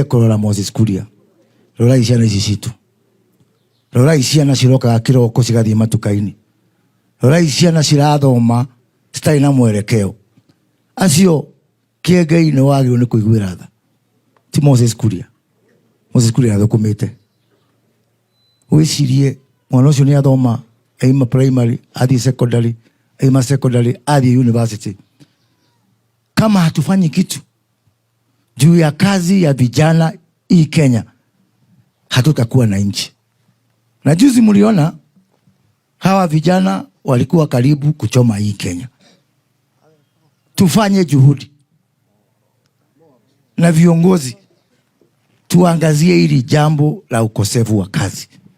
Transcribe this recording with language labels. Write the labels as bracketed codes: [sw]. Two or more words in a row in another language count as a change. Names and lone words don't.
[ki] kurora Moses Kuria rora iciana ici citu rora iciana ciroka kiroko cigathie matukaini rora iciana cirathoma citai na mwerekeo acio Kiengei ni wagirwo ni kuiguira tha ti Moses Kuria athukumite wicirie mwana ucio ni athoma aima primary athi secondary aima secondary athi university. [sw] Kama hatufanyi kitu juu ya kazi ya vijana hii Kenya hatutakuwa na nchi. Na juzi mliona hawa vijana walikuwa karibu kuchoma hii Kenya. Tufanye juhudi na viongozi tuangazie hili jambo la ukosefu wa kazi.